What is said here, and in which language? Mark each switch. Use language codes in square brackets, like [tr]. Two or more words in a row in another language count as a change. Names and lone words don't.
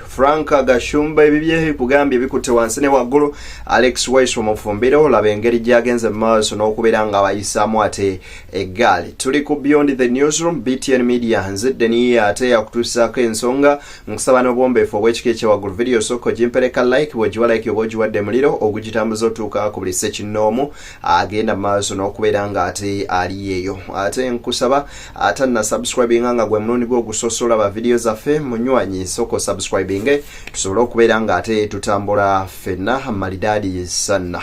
[lg] Frank Gashumba ebibye kugambye bikutte wansi ne waggulu. Alex Waiso mufumbiro laba engeri gyagenze maaso n'okubeera nga bayisaamu ate eggaali. Tuli ku Beyond the Newsroom, BTN Media nzidde niye ate yakutuusaako ensonga nkusaba n'obwombeefu obw'ekika ekyewaggulu. Video soko gimpereka like bw'ogiwa like oba ogiwadde muliro ogugitambuza otuuka ku buli ssekinnoomu agenda maaso n'okubeera nga ate ali eyo. Ate nkusaba ate na subscribinga nga gwe munundi gw'ogusosola ba video zaffe munywanyi soko subscribing tusobole okubeera nga ate tutambula ffenna malidadi sana.